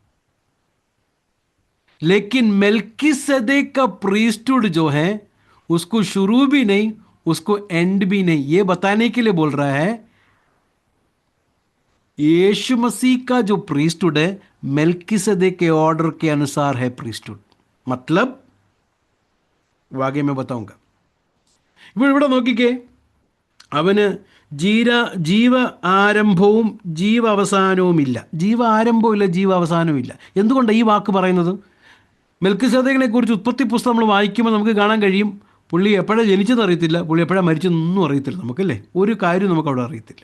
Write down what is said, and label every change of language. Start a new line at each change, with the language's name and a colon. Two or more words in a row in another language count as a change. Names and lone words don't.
Hindi: लेकिन मेल्किसेदेक का प्रीस्टहुड जो है, उसको शुरू भी नहीं, उसको एंड भी नहीं. ये बताने के लिए बोल रहा है यीशु मसीह का जो प्रीस्टहुड है मेल्किसेदेक के ऑर्डर के अनुसार है प्रीस्टहुड. मतलब वो आगे मैं बताऊंगा.
Malayalam: ഇവിടെ നോക്കിക്കേ, അവന് ജീവ ആരംഭവും ജീവ അവസാനവുമില്ല. ജീവ ആരംഭവുമില്ല, ജീവ അവസാനവുമില്ല. എന്തുകൊണ്ടാണ് ഈ വാക്ക് പറയുന്നത്? മെൽക്കിസേദെക്കിനെ കുറിച്ച് ഉൽപ്പത്തി പുസ്തകം നമ്മൾ വായിക്കുമ്പോൾ നമുക്ക് കാണാൻ കഴിയും, പുള്ളി എപ്പോഴാണ് ജനിച്ചെന്ന് അറിയത്തില്ല, പുള്ളി എപ്പോഴാണ് മരിച്ചെന്നൊന്നും അറിയത്തില്ല നമുക്കല്ലേ, ഒരു കാര്യം നമുക്ക് അവിടെ അറിയത്തില്ല.